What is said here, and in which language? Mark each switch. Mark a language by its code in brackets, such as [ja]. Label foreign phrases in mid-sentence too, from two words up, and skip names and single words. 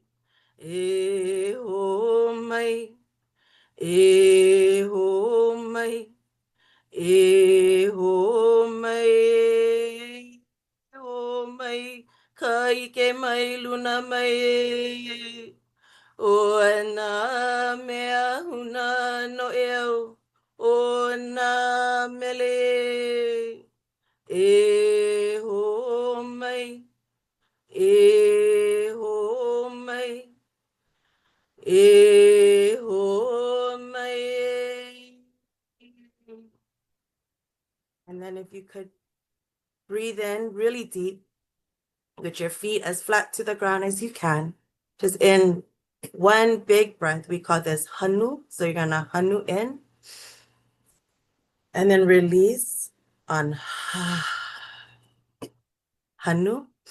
[haw] Ehomai, Ehomai, Ehomai, Ehomai, ka ike mai luna mai, o na mea huna no e au, o na mele. Ehomai, Ehomai, Ehomai. [en] And then if you could breathe in really deep with your feet as flat to the ground as you can. Just in one big breath. We call this hanu. So you're gonna hanu in and then release on hanu.